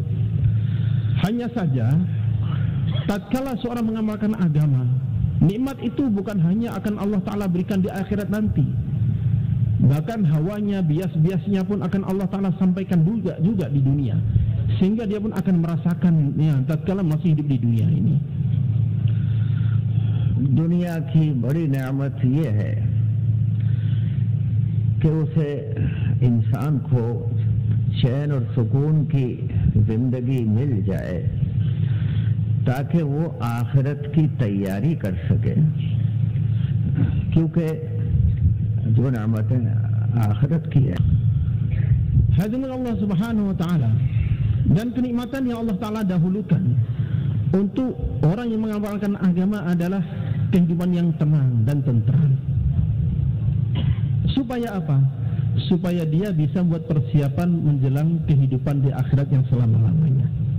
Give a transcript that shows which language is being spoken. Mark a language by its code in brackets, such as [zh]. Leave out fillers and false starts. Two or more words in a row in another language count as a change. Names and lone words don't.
[id] Hanya saja tatkala seorang mengamalkan agama, nikmat itu bukan hanya akan [ar] الله تعالى [id] berikan di akhirat nanti, bahkan hawanya, bias-biasnya pun akan [ar] الله تعالى [id] sampaikan juga di dunia, sehingga dia pun akan merasakannya tatkala masih hidup di dunia ini. [hi] दुनिया की बड़ी नेमत ये है कि उसे इंसान को चैन और सुकून की जिंदगी मिल जाए ताकि वो आखिरत की तैयारी कर सके, क्योंकि जो नेमतें आखिरत की है। [id] Hadirin [ar] الله سبحانه وتعالى, [id] dan kenikmatan yang [ar] الله تعالى [id] dahulukan untuk orang yang mengamalkan agama adalah kehidupan yang tenang dan tentram. Supaya apa? Supaya dia bisa buat persiapan menjelang kehidupan di akhirat yang selama-lamanya.